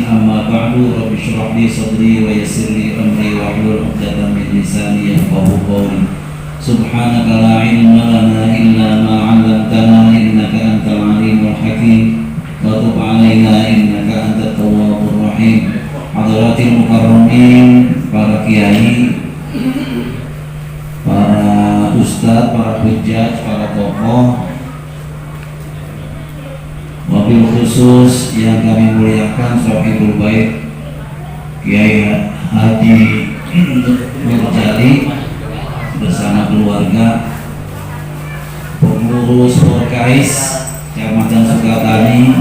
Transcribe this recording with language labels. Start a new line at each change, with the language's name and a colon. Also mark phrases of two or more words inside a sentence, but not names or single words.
Arabic: أما بعد رب اشرح لي صدري ويسر لي أمري واحلل عقدة من لساني يفقهوا قولي. سبحانك لا علم لنا إلا ما علمتنا إنك أنت العليم الحكيم وتب علينا إنك أنت التواب الرحيم. حضرات المكرمين,
Indonesian: para kiai, para ustadz, para hujjaj, para tokoh,
Arabic: وبالخصوص
Indonesian: yang kami muliakan Sohibul Bait Kiai Haji Nurjali bersama keluarga, pengurus Porkais Kecamatan Sukatani,